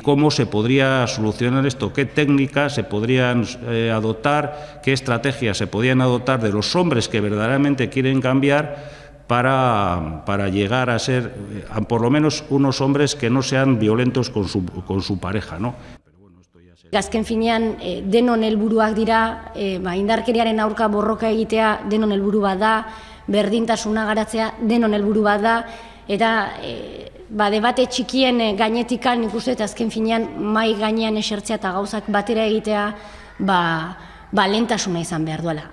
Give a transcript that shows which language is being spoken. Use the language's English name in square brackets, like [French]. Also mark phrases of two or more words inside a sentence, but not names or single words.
[Spanish] ¿Cómo se podría solucionar esto? ¿Qué técnicas se podrían adoptar? ¿Qué estrategias se podrían adoptar de los hombres que verdaderamente quieren cambiar para llegar a ser, por lo menos, unos hombres que no sean violentos con su pareja, ¿no? [Basque] Azken finean, denon helburuak dira, indarkeriaren aurka borroka egitea denon helburu bat da, berdintasuna garatzea denon helburu bat da, eta debate txikien gainetikan nik uste, azken finean mai gainean esertzea eta gauzak batera egitea lehentasuna izan behar duela.